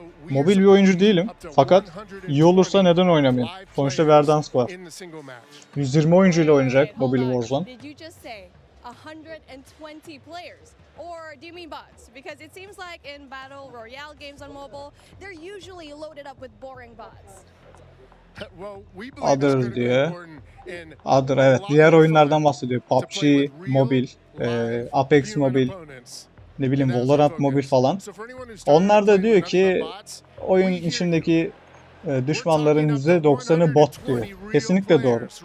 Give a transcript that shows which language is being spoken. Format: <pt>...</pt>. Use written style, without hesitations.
<tr>Mobil bir oyuncu değilim. Fakat iyi olursa neden oynamayayım? Sonuçta Verdansk var. 120 oyuncuyla oynayacak mobil Warzone.</tr> <en>120 players. Or do you mean bots? Because it seems like in battle royale games on mobile, they're usually loaded up with boring bots.</en> <tr>Other diye. Other, evet. Diğer oyunlardan bahsediyor. PUBG Mobil, Apex Mobil, ne bileyim Valorant Mobil falan. Onlar da diyor ki oyun içindeki düşmanların %90'ı bot diyor. Kesinlikle doğru.</tr>